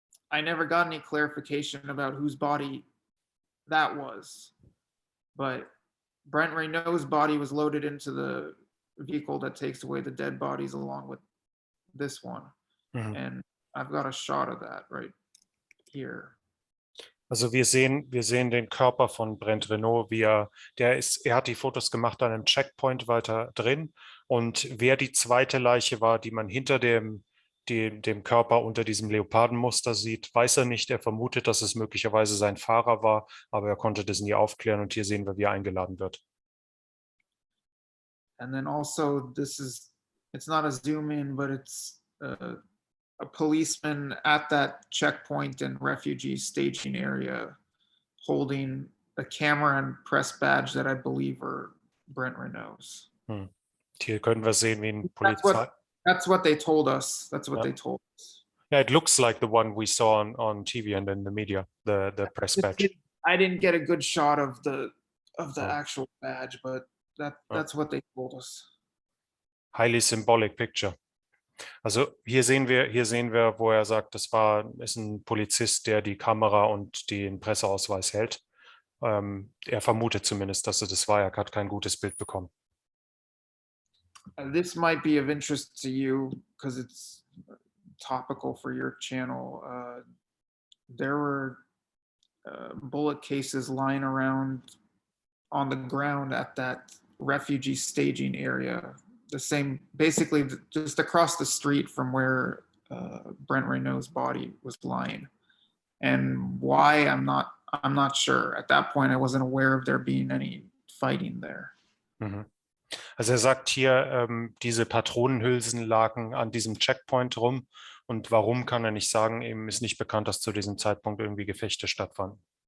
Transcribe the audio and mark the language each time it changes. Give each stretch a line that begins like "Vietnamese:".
English: I never got any clarification about whose body that was. But Brent Renault's body was loaded into the vehicle that takes away the dead bodies along with this one. Mhm. And I've got a shot of that right here.
German: Also wir sehen den Körper von Brent Renault, er hat die Fotos gemacht an einem Checkpoint weiter drin. Und wer die zweite Leiche war, die man hinter dem Körper unter diesem Leopardenmuster sieht, weiß er nicht. Er vermutet, dass es möglicherweise sein Fahrer war, aber er konnte das nie aufklären. Und hier sehen wir, wie er eingeladen wird.
English: And then also, it's not a zoom in, but it's a policeman at that checkpoint and refugee staging area holding a camera and press badge that I believe are Brent Renault's.
German: Hier können wir sehen, wie ein Polizei.
English: That's what they told us. That's what they told us. Yeah, it looks like the one we saw on TV and in the media, the press badge. I didn't get a good shot of the actual badge, but that's what they told us. Highly symbolic picture.
German: Also hier sehen wir, wo er sagt, ist ein Polizist, der die Kamera und den Presseausweis hält. Er vermutet zumindest, dass er das war. Er hat kein gutes Bild bekommen.
English: This might be of interest to you because it's topical for your channel. There were bullet cases lying around on the ground at that refugee staging area. The same, basically just across the street from where Brent Renault's body was lying. And why, I'm not sure. At that point, I wasn't aware of there being any fighting there. Mhm.
German: Also er sagt hier, diese Patronenhülsen lagen an diesem Checkpoint rum. Und warum, kann er nicht sagen. Ihm ist nicht bekannt, dass zu diesem Zeitpunkt irgendwie Gefechte stattfanden.